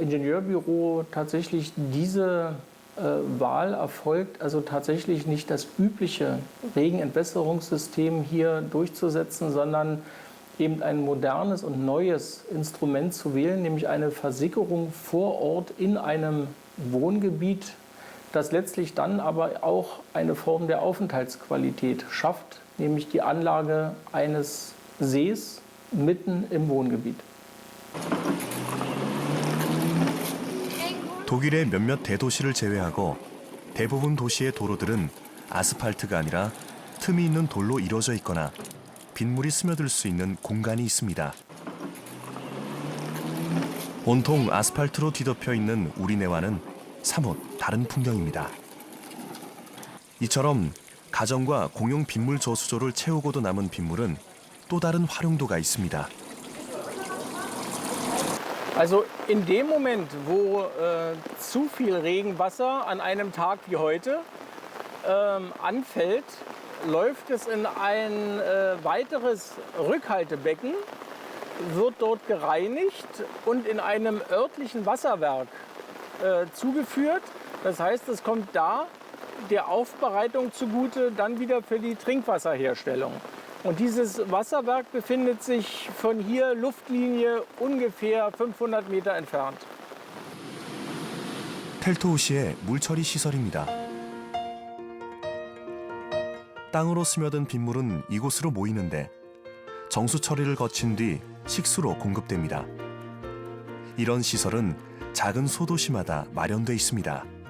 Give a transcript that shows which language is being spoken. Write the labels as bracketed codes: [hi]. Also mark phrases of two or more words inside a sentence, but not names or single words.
[de] Ingenieurbüro tatsächlich diese Wahl erfolgt, also tatsächlich nicht das übliche Regenentwässerungssystem hier durchzusetzen, sondern eben ein modernes und neues Instrument zu wählen, nämlich eine Versickerung vor Ort in einem Wohngebiet, das letztlich dann aber auch eine Form der Aufenthaltsqualität schafft, nämlich die Anlage eines Sees mitten im Wohngebiet. [ko] 독일의 몇몇 대도시를 제외하고 대부분 도시의 도로들은 아스팔트가 아니라 틈이 있는 돌로 이루어져 있거나 빗물이 스며들 수 있는 공간이 있습니다. 온통 아스팔트로 뒤덮여 있는 우리네와는 사뭇 다른 풍경입니다. 이처럼 가정과 공용 빗물 저수조를 채우고도 남은 빗물은 또 다른 활용도가 있습니다. [de] Also in dem Moment, wo zu viel Regenwasser an einem Tag wie heute anfällt, läuft es in ein weiteres Rückhaltebecken, wird dort gereinigt und in einem örtlichen Wasserwerk zugeführt. Das heißt, es kommt da der Aufbereitung zugute, dann wieder für die Trinkwasserherstellung. Und dieses Wasserwerk befindet sich von hier Luftlinie ungefähr 500 Meter entfernt. [ko] 텔토우시의 물처리 시설입니다. 땅으로 스며든 빗물은 이곳으로 모이는데 정수 처리를 거친 뒤 식수로 공급됩니다. 이런 시설은 작은 소도시마다 마련돼 있습니다.